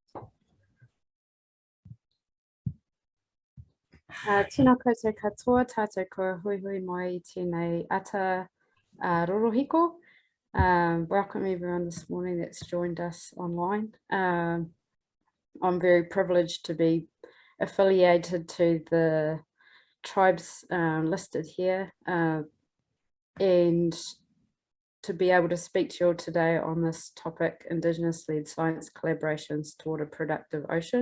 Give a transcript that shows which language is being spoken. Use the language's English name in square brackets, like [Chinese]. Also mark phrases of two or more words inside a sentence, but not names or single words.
[Māori] Tēnā koutou katoa, tātou kua hui hui mai I tēnei ata rorohiko. [English] Welcome everyone this morning that's joined us online. I'm very privileged to be affiliated to the tribes listed here and to be able to speak to you all today on this topic, Indigenous-led science collaborations toward a productive ocean.